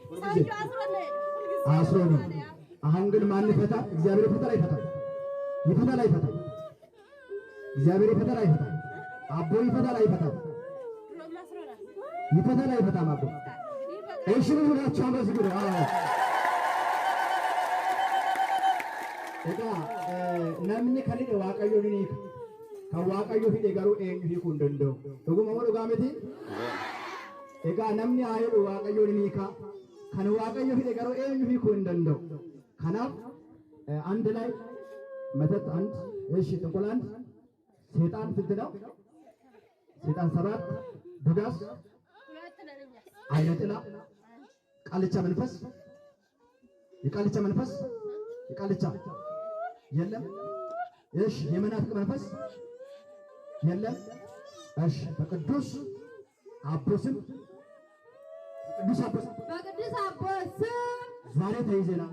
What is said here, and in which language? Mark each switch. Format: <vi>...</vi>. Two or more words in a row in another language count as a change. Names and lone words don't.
<am>አስሮ ነው። አሁን ግን ማን ይፈታል? እግዚአብሔር ይፈታል አይፈታም? ይፈታል። እግዚአብሔር ይፈታል አይፈታም? አቦ ይፈታል አይፈታም? ይፈታል አይፈታም? አቦ እሺ ብላችሁ አመስግኑ።</am> <om>namni kan hidhe waaqayyoon ni hiika. Kan waaqayyoo hidhe garuu eenyu hiikuu hin danda'u. Dhuguma moo dhugaa miti? Egaa namni haa hidhu waaqayyoon ni hiika. Kan waaqayyoo hidhe garuu eenyu hiikuu hin danda'u. Kanaaf</om> <am>አንድ ላይ መተት አንድ፣ እሺ ጥንቆላ አንድ፣ ሰይጣን ስንት ነው? ሰይጣን ሰባት፣ ዱዳስ፣ አይነ ጥላ፣ ቃልቻ መንፈስ፣ የቃልቻ መንፈስ የቃልቻ የለም። እሺ የመናፍቅ መንፈስ የለም። እሺ በቅዱስ አቦስም በቅዱስ አቦስም ዛሬ ተይዘናል።</am>